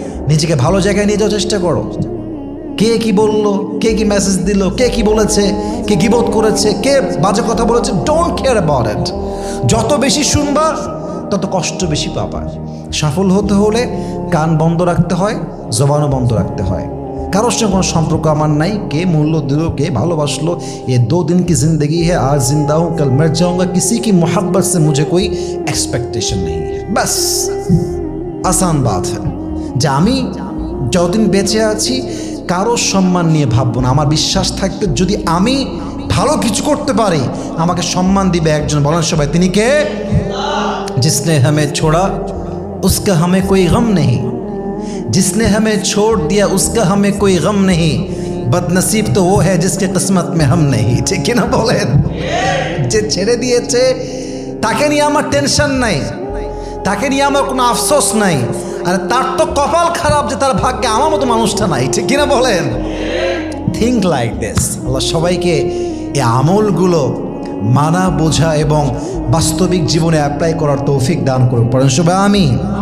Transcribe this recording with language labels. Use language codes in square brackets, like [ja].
[bn] নিজেকে ভালো জায়গায় নিয়ে যাওয়ার চেষ্টা করো। কে কি বললো, কে কি মেসেজ দিল, কে কি বলেছে, কে গীবত করেছে, কে বাজে কথা বলেছে, [en] Don't care about it. [bn] যত বেশি শুনবা তত কষ্ট বেশি পাবা। সফল হতে হলে কান বন্ধ রাখতে হয়, জবানও বন্ধ রাখতে হয়। কারোর সঙ্গে কোনো সম্পর্ক আমার নাই, কে মূল্য দিল, কে ভালোবাসলো, [hi] ये 2 दिन की जिंदगी है, आज जिंदा हूँ कल मर जाऊंगा, किसी की मोहब्बत से मुझे कोई एक्सपेक्टेशन नहीं है। बस आसान बात है [bn] যে আমি যতদিন বেঁচে আছি কারোর সম্মান নিয়ে ভাববো না। আমার বিশ্বাস থাকবে যদি আমি ভালো কিছু করতে পারি, আমাকে সম্মান দিবে একজন। বলেন সবাই, তিনি কে? [hi] जिसने हमें छोड़ा उसका हमें कोई गम नहीं, जिसने हमें छोड़ दिया उसका हमें कोई गम नहीं, बदनसीब तो वो है जिसके किस्मत में हम नहीं, [bn] ঠিক কি না বলেন? যে ছেড়ে দিয়েছে তাকে নিয়ে আমার টেনশন নাই, তাকে নিয়ে আমার কোনো আফসোস নাই। আর তার তো কপাল খারাপ যে তার ভাগ্যে আমার মতো মানুষটা নাই, ঠিক কিনা বলেন? [en] Think like this. [bn] আল্লাহ সবাইকে এই আমলগুলো মানা, বোঝা এবং বাস্তবিক জীবনে অ্যাপ্লাই করার তৌফিক দান করুন। পড়েন সবাই আমিন।